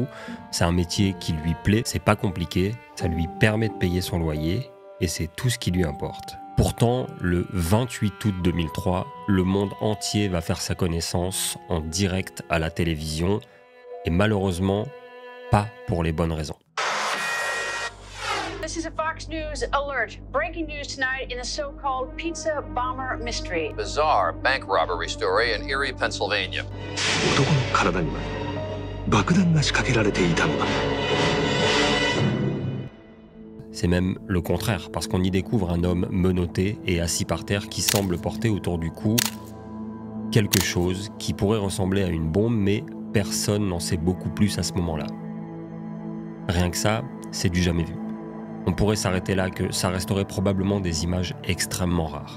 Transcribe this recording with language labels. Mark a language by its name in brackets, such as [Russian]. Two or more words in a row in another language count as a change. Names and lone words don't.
[French] C'est un métier qui lui plaît, c'est pas compliqué, ça lui permet de payer son loyer et c'est tout ce qui lui importe. Pourtant, le 28 août 2003, le monde entier va faire sa connaissance en direct à la télévision et malheureusement, pas pour les bonnes raisons. [English] This is a Fox News alert. Breaking news tonight in the so-called pizza bomber mystery. Bizarre bank robbery story in Erie, Pennsylvania. [Japanese] 男の体には爆弾が仕掛けられていたのだ。 [French] C'est même le contraire, parce qu'on y découvre un homme menotté et assis par terre qui semble porter autour du cou quelque chose qui pourrait ressembler à une bombe, mais personne n'en sait beaucoup plus à ce moment-là. Rien que ça, c'est du jamais vu. On pourrait s'arrêter là que ça resterait probablement des images extrêmement rares.